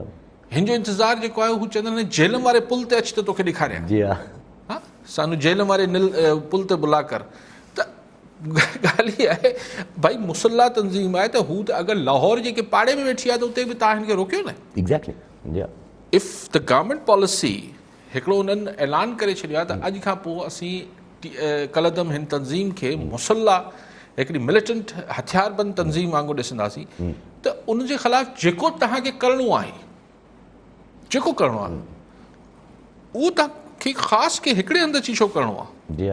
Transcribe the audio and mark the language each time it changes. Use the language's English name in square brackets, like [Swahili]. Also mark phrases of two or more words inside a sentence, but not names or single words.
[Sindhi] हिन जो इंतज़ारु जेको आहे हू चवंदा आहिनि झेलम वारे पुल ते अच त तोखे ॾेखारियां, हा [Punjabi] ਸਾਨੂੰ ਜਿਹਲਮ ਵਾਲੇ ਪੁਲ ਤੇ ਬੁਲਾ ਕਰ। [Sindhi] त ॻाल्हि इहा आहे भाई मुसल्ला तंज़ीम आहे त हू त अगरि लाहौर जेके पाड़े में वेठी आहे त उते बि तव्हां हिनखे रोकियो न। एग्ज़ैक्टली। [English] if the government policy [Sindhi] हिकिड़ो हुननि ऐलान करे छॾियो आहे त अॼु खां पोइ असीं कलदम हिन तंज़ीम खे मुसल्ला हिकिड़ी मिलिटेंट हथियारबंद तंज़ीम वांगुरु ॾिसंदासीं, त उनजे ख़िलाफ़ु जेको तव्हांखे करिणो आहे, जेको करिणो आहे उहो तव्हांखे ख़ासि के हिकिड़े हंधि अची छो करिणो आहे?